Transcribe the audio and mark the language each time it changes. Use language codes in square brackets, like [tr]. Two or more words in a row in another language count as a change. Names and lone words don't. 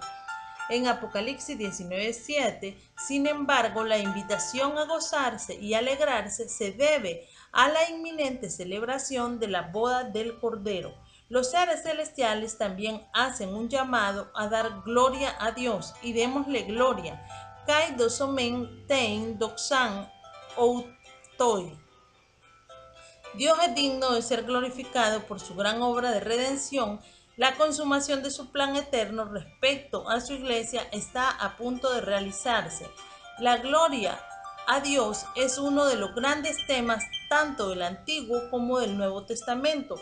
[es] En Apocalipsis 19:7, sin embargo, la invitación a gozarse y alegrarse se debe a la inminente celebración de la boda del Cordero. Los seres celestiales también hacen un llamado a dar gloria a Dios y démosle gloria. [el] Καὶ δώσομεν τὴν δόξαν αὐτῷ. [es] Dios es digno de ser glorificado por su gran obra de redención. La consumación de su plan eterno respecto a su iglesia está a punto de realizarse. La gloria a Dios es uno de los grandes temas tanto del Antiguo como del Nuevo Testamento.